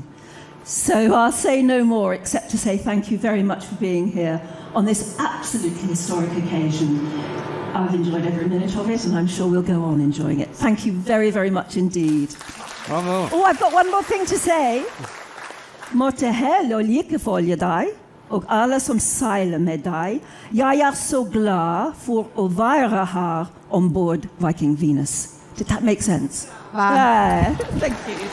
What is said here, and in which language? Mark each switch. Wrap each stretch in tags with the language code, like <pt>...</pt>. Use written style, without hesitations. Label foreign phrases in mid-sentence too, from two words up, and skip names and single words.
<en>So I'll say no more except to say thank you very much for being here on this absolutely historic occasion. I've enjoyed every minute of it, and I'm sure we'll go on enjoying it. Thank you very, very much indeed. Bravo. Oh, I've got one more thing to say.</en> <no>Måtte hell og like folje deg,</no> <sv>och alla som</sv> <no>seilar med dig.</no> <sv>Jag är så glad för att vara här ombord Viking Venus.</sv> <en>Did that make sense? Wow. Yeah. Thank you.</en>